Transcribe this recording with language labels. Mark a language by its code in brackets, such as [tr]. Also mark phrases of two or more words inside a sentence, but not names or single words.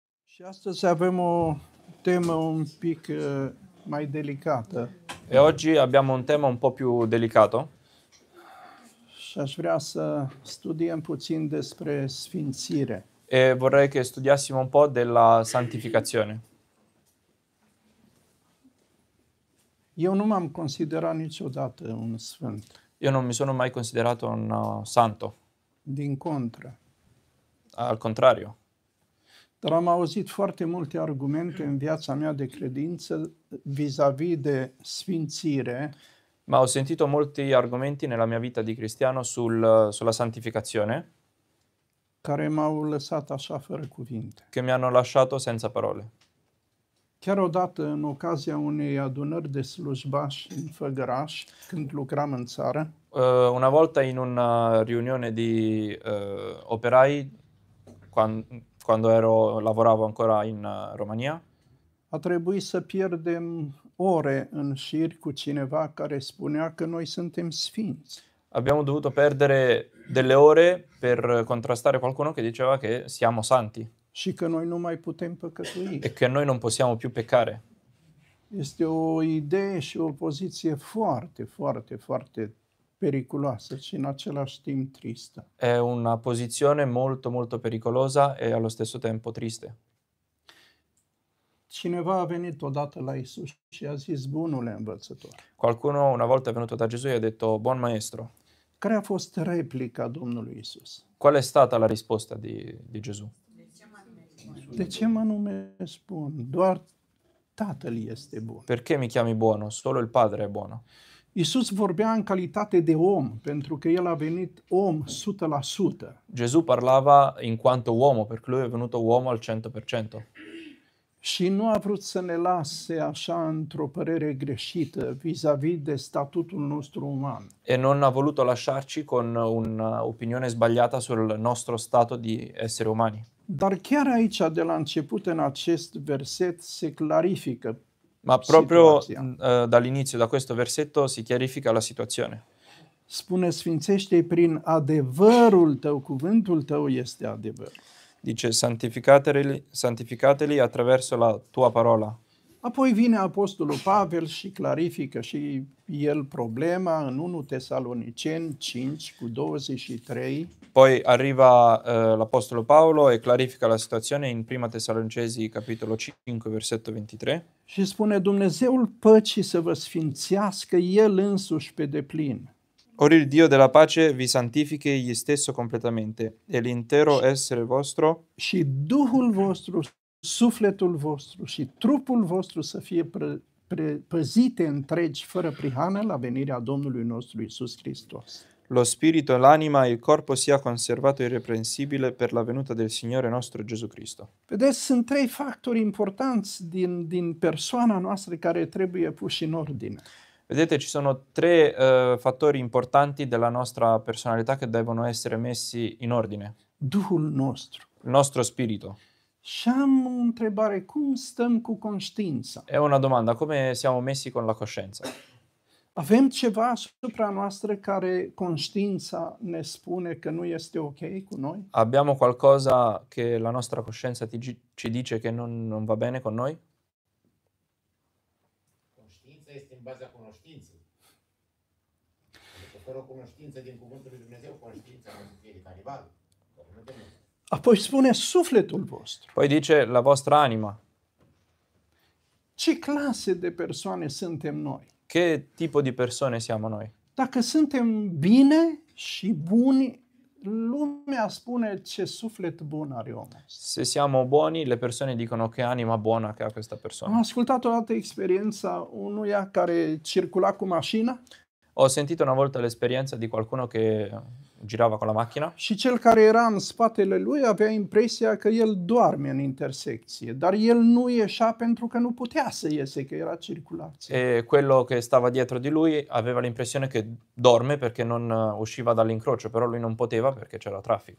[ro] Și astăzi avem o temă un pic mai delicată [it] E oggi abbiamo un tema un po' più delicato [ro] și aș vrea să studiem puțin despre sfințire. [it] e vorrei che studiassimo un po' della santificazione. [ro] Eu nu m-am considerat niciodată un sfânt, [it] Io non mi sono mai considerato un santo, [ro] din contră. [it] al contrario. [ro] Dar am auzit foarte multe argumente în viața mea de credință vis-a-vis de sfințire, [it] Ma ho sentito molti argomenti nella mia vita di cristiano sulla santificazione [ro] care m-au lăsat așa fără cuvinte. [it] che mi hanno lasciato senza parole. [ro] Chiar odată, în ocazia unei adunări de slujbași în Făgăraș, când lucram în țară, [it] Una volta in una riunione di operai, quando lavoravo ancora in Romania, [ro] a trebuit să pierdem ore în șir cu cineva care spunea că noi suntem sfinți. [it] abbiamo dovuto perdere delle ore per contrastare qualcuno che diceva che siamo santi [ro] Și că noi nu mai putem păcătui. [it] e che noi non possiamo più peccare. [ro] Este o idee și o poziție foarte, foarte, foarte periculoasă și în același timp tristă. [it] È una posizione molto molto pericolosa e allo stesso tempo triste. [ro] Cineva a venit odată la Isus și a zis: bunule învățător. [it] Qualcuno una volta è venuto da Gesù e ha detto: buon maestro. [ro] Care a fost replica Domnului Isus? [it] Qual è stata la risposta di Gesù? [ro] De ce mă numesc bun? Doar Tatăl este bun. [it] Perché mi chiami buono? Solo il Padre è buono. [ro] Isus vorbea în calitate de om, pentru că El a venit om 100%. [it] Gesù parlava in quanto uomo, perché lui è venuto uomo al 100%. [ro] Și nu a vrut să ne lase așa într-o părere greșită vis-a-vis de statutul nostru uman. [it] E non ha voluto lasciarci con un'opinione sbagliata sul nostro stato di esseri umani. [ro] Dar chiar aici, de la început, în acest verset, se clarifică [it] Ma proprio [ro] situația. [it] dall'inizio, da questo versetto, si chiarifica la situazione. [ro] Spune: sfințește-i prin adevărul tău, cuvântul tău este adevăr. [it] Dice: santificateli attraverso la tua parola. [ro] Apoi vine Apostolul Pavel și clarifică și el problema în 1 Tesaloniceni 5 cu 23. [it] Poi arriva l'Apostolo Paolo e clarifica la situazione in Prima Tessalonicesi capitolo 5 versetto 23 [ro] Și spune: Dumnezeul păcii să vă sfințească El însuși pe deplin. [it] Ora il Dio della pace vi santifichi egli stesso completamente e l'intero essere vostro [ro] Și Duhul vostru, sufletul vostru și trupul vostru să fie păzite întregi, fără prihană, la venirea Domnului nostru Iisus Hristos. [it] lo spirito, l'anima e il corpo sia conservato irreprensibile per la venuta del Signore nostro Gesù Cristo. [ro] Vedeți, sunt trei factori importanți din persoana noastră care trebuie puși în ordine. [it] Vedete, ci sono tre fattori importanti della nostra personalità che devono essere messi in ordine. [ro] Duhul nostru. [it] Il nostro spirito. [ro] Și am o întrebare: cum stăm cu conștiința? [it] È una domanda: come siamo messi con la coscienza? [ro] Avem ceva asupra noastră care conștiința ne spune că nu este ok cu noi? [it] Abbiamo qualcosa che la nostra coscienza ci dice che non va bene con noi? [ro] Conștiința este în baza cunoștinței. Adică fără o cunoștință din Cuvântul lui Dumnezeu, conștiința nu se fie de canibal. Apoi spune sufletul vostru. [it] Poi dice la vostra anima. [ro] Ce clase de persoane suntem noi? [it] Che tipo di persone siamo noi? [ro] Dacă suntem bine și buni, lumea spune ce suflet bun are omul. [it] Se siamo buoni, le persone dicono che anima buona che ha questa [ro] Am [it] persona. [ro] ascultat o dată experiența unuia care circula cu mașina [it] Ho sentito una volta l'esperienza di qualcuno che girava con la macchina [ro] și cel care era în spatele lui avea impresia că el doarme în intersecție, dar el nu ieșea pentru că nu putea să iese, că era circulație. [it] e quello che stava dietro di lui aveva l'impressione che dorme perché non usciva dall'incrocio, però lui non poteva perché c'era traffico.